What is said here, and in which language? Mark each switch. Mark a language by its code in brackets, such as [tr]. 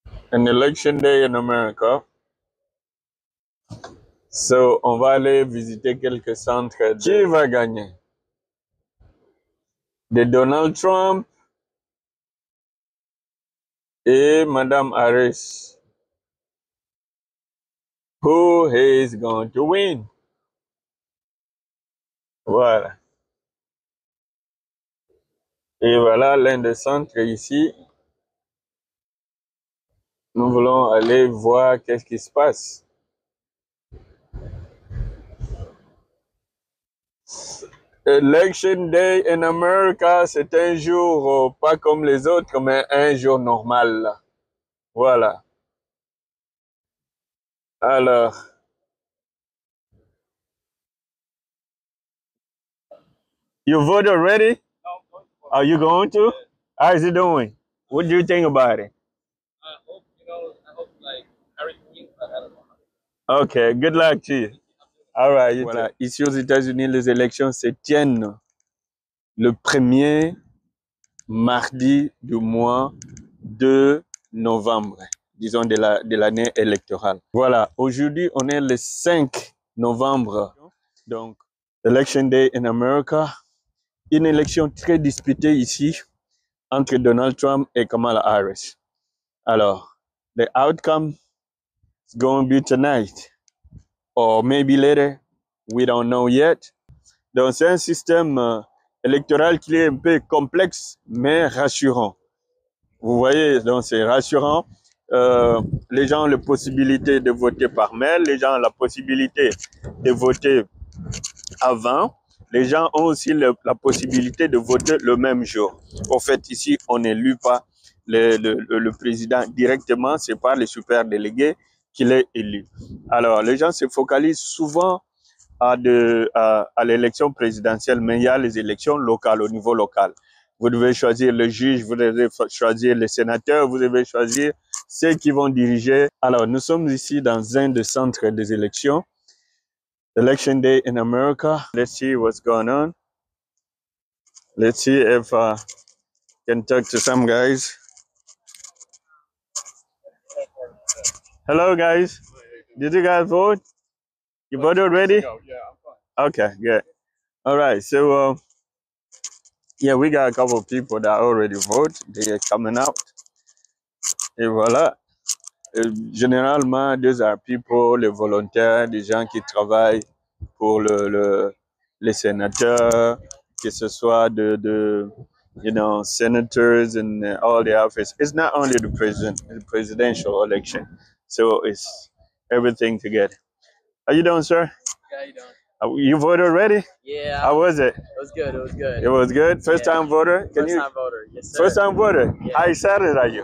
[en] An election day in America. [fr] So, on va aller visiter quelques centres. Qui va gagner? De Donald Trump et Madame Harris. [en] Who is going to win? [fr] Voilà. Et voilà l'un des centres ici. Nous voulons aller voir qu'est-ce qui se passe. Election Day in America, c'est un jour pas comme les autres, mais un jour normal. Voilà. [en] Alors, you voted already? Are you going to? How is it doing? What do you think about it? I hope like Harry wins, but I don't know. Okay, good luck to you. All right. Voilà. [fr] Ici aux États-Unis, les élections se tiennent le premier mardi du mois de novembre, disons de l'année électorale. Voilà, aujourd'hui on est le 5 novembre, donc Election Day in America, une élection très disputée ici entre Donald Trump et Kamala Harris. [en] Alors, the outcome is going to be tonight, or maybe later, we don't know yet. [fr] Donc c'est un système électoral qui est un peu complexe, mais rassurant. Vous voyez, donc c'est rassurant. Les gens ont la possibilité de voter par mail, les gens ont la possibilité de voter avant, les gens ont aussi la possibilité de voter le même jour. En fait, ici, on n'élit pas le président directement, c'est par les super délégués qu'il est élu. Alors, les gens se focalisent souvent à l'élection présidentielle, mais il y a les élections locales, au niveau local. Vous devez choisir le juge, vous devez choisir les sénateurs, vous devez choisir ceux qui vont diriger. Alors, nous sommes ici dans un des centres des élections. [en] Election Day in America. Let's see what's going on. Let's see if I can talk to some guys. Hello, guys. Did you guys vote? You voted already? Yeah, I'm fine. Okay, good. All right, so yeah, we got a couple of people that already vote. They are coming out. [fr] Et voilà. Généralement, [en] these are people, [fr] les volontaires, des gens qui travaillent pour les sénateurs, que ce soit [en] you know, senators and all the office. It's not only the presidential election, so it's everything together. How you doing, sir? How you doing? You voted already? Yeah. How was it? It was good. It was good. It was good. First time voter. First time voter. Yes, sir. First time voter. Yeah. How excited are you?